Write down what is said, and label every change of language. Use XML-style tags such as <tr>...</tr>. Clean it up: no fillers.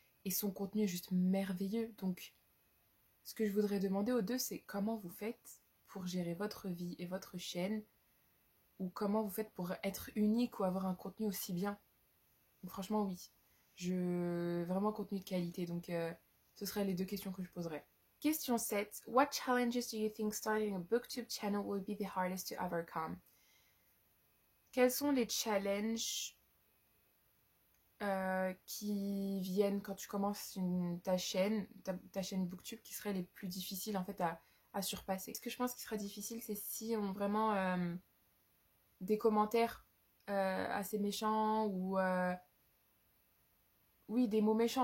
<fr>Et son contenu est juste merveilleux. Donc, ce que je voudrais demander aux deux, c'est comment vous faites pour gérer votre vie et votre chaîne, ou comment vous faites pour être unique ou avoir un contenu aussi bien. Donc, franchement, oui. Vraiment contenu de qualité. Donc, ce seraient les deux questions que je poserais. Question 7.</fr> <en>What challenges do you think starting a booktube channel will be the hardest to overcome?</en> <fr>Quels sont les challenges qui viennent quand tu commences ta chaîne booktube qui seraient les plus difficiles en fait à surpasser? Ce que je pense qui sera difficile, c'est si on vraiment des commentaires assez méchants ou oui, des mots méchants.</fr>